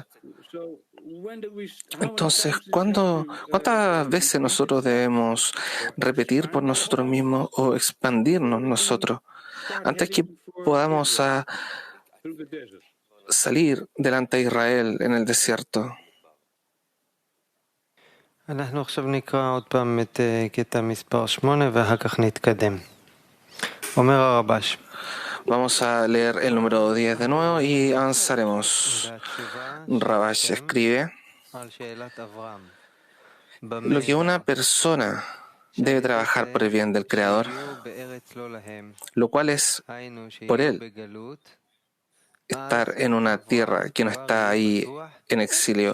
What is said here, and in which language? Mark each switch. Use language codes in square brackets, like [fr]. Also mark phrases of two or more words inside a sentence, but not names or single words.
[es] Entonces, ¿cuántas veces nosotros debemos repetir por nosotros mismos o expandirnos nosotros antes que podamos salir delante de Israel en el desierto? [he] אנחנו עכשיו נקרא עוד פעם את קטע מספר 8 ואחר כך נתקדם. אומר הרבש. [es] Vamos a leer el número 10 de nuevo y avanzaremos. Rabash escribe: lo que una persona debe trabajar por el bien del Creador, lo cual es por él estar en una tierra que no está ahí en exilio.